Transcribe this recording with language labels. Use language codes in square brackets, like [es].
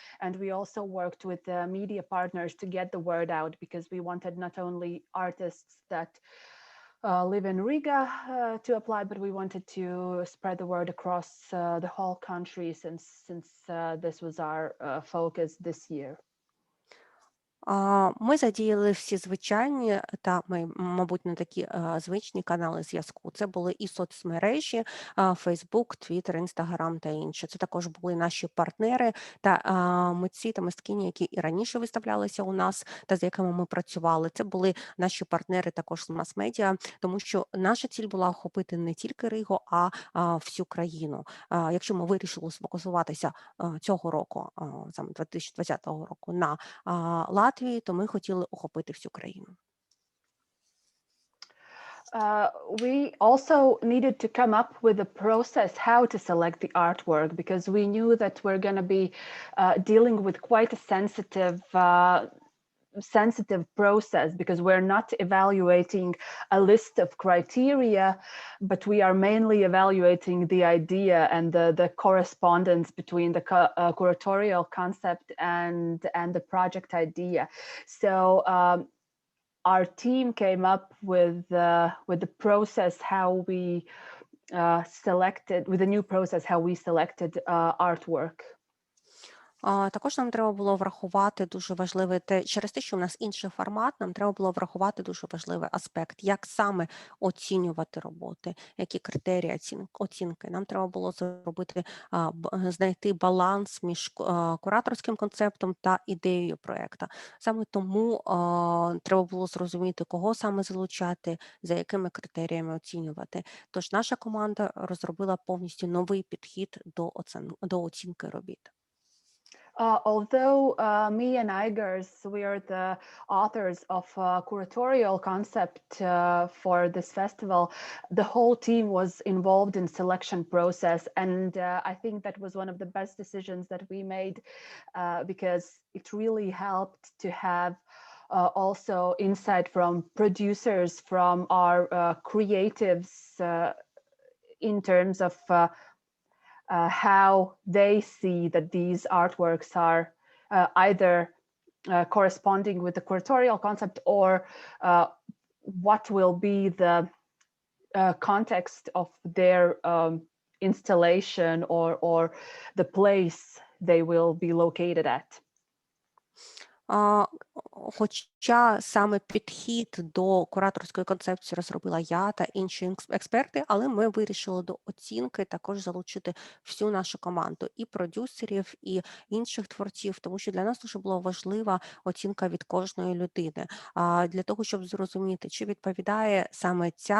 [en] And we also worked with media partners to get the word out, because we wanted not only artists that live in Riga to apply, but we wanted to spread the word across the whole country, since this was our focus this year. [uk] Ми задіяли всі звичайні та, мабуть, не такі звичні канали зв'язку. Це були і соцмережі, Facebook, Twitter, Instagram та інші. Це також були наші партнери та митці та мисткині, які і раніше виставлялися у нас та з якими ми працювали. Це були наші партнери також з мас-медіа, тому що наша ціль була охопити не тільки Ригу, а всю країну. Якщо ми вирішили сфокусуватися цього року, саме 2020 року, на Латвії, то ми хотіли охопити всю країну. [en] We also needed to come up with a process how to select the artwork, because we knew that we're going to be dealing with quite a sensitive process, because we're not evaluating a list of criteria, but we are mainly evaluating the idea and the correspondence between the curatorial concept and the project idea. So our team came up with the process how we selected, with a new process how we selected artwork. [uk] Також нам треба було врахувати дуже важливе через те, що у нас інший формат, нам треба було врахувати дуже важливий аспект, як саме оцінювати роботи, які критерії оцінки. Нам треба було знайти баланс між кураторським концептом та ідеєю проєкту. Саме тому треба було зрозуміти, кого саме залучати, за якими критеріями оцінювати. Тож наша команда розробила повністю новий підхід до оцінки робіт. [en] Although me and Igors, we are the authors of a curatorial concept for this festival, the whole team was involved in selection process, and I think that was one of the best decisions that we made, because it really helped to have also insight from producers, from our creatives, in terms of how they see that these artworks are either corresponding with the curatorial concept, or what will be the context of their installation, or the place they will be located at. [uk] Хоча саме підхід до кураторської концепції розробила я та інші експерти, але ми вирішили до оцінки також залучити всю нашу команду, і продюсерів, і інших творців, тому що для нас дуже була важлива оцінка від кожної людини, для того, щоб зрозуміти, чи відповідає саме